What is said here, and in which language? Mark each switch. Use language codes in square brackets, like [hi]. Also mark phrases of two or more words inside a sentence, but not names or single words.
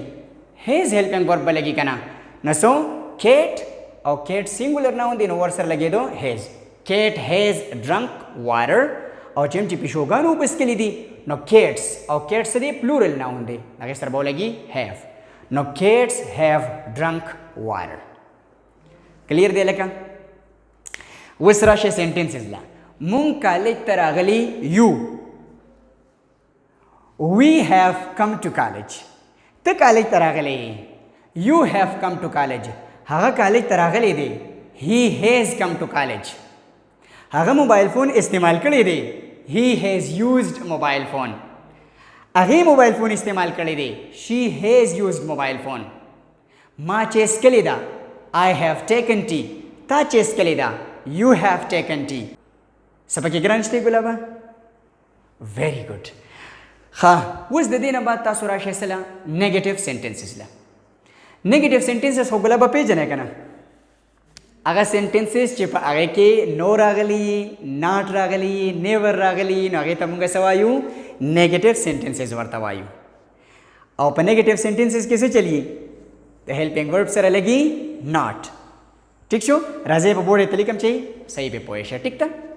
[en] has helping verb [ps] به لګي که نه نو څو کیټ او [en] cat singular noun [ps] دی نو ورسره لګېدو [en] has cat has drunk water [ps] او چې پیشوګانو اوبه څښلې دي نو کیټس او کیټس دی [en] plural noun [ps] دی هغې سره به ولګي هیو نو [en] cats have drunk water [ps] کلیر دی لکه اوس راشه سینټنسز له مونږ کالج ته راغلي یو [en] we have come to college [ps] ته کالج ته راغلی یو [en] have come to college [ps] هغه کالج ته راغلی دی [en] he has come to college [ps] هغه موبایل فون استعمال کړی دی [en] he has used mobile [ps] phone هغې موبایل فون استعمال کړی دی [en] she has used mobile phone [ps] ما چې څښلې ده [en] I have taken tea [ps] تا چې څښلې ده [en] you have taken tea [ps] څه پکې ګران شته ګلابه [en] very good [ps] ښه اوس د دې نه بعد تاسو راشئ څه له [en] negative sentences [ps] له [en] negative sentences [ps] خو ګلابه پیژنئ که نه هغه سینټنسز چې په هغې کې نو راغلي ناټ راغلي نیور راغلي نو هغې ته مونږ څه وایو [en] negative sentences [ps] ورته وایو او په [en] negative sentences [ps] کې څه چلیږي د [en] helping verb [ps] سره لګي ناټ ټیک شو راځئ په بورډ یې ته لیکم چې صحیح پې پوه شه ټیک ده